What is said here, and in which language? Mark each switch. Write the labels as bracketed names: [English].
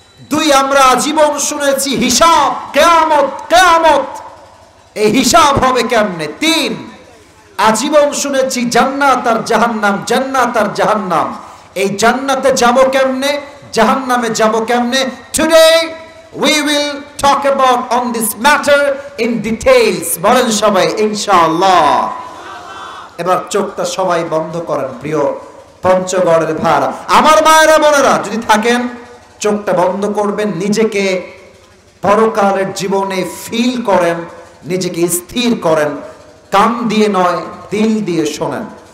[Bangla] 2, আমরা জীবন শুনেছি হিসাব, কিয়ামত, কিয়ামত, এই হিসাব হবে কেমনে? 3, আজীবন শুনেছি জান্নাত আর জাহান্নাম, জান্নাত আর জাহান্নাম, এই জান্নাতে যাব কেমনে, জাহান্নামে যাব কেমনে? [English] Today we will talk about on this matter in details. [Bangla] বলেন সবাই ইনশাআল্লাহ। এবার চোখটা সবাই বন্ধ করেন। প্রিয় পঞ্চগড়ের ভাড়া, আমার মায়েরা বোনেরা, যদি থাকেন চোখটা বন্ধ করবেন, নিজেকে পরকালের জীবনে ফিল করেন, নিজেকে স্থির করেন, কান দিয়ে নয় দিল দিয়ে শোনেন।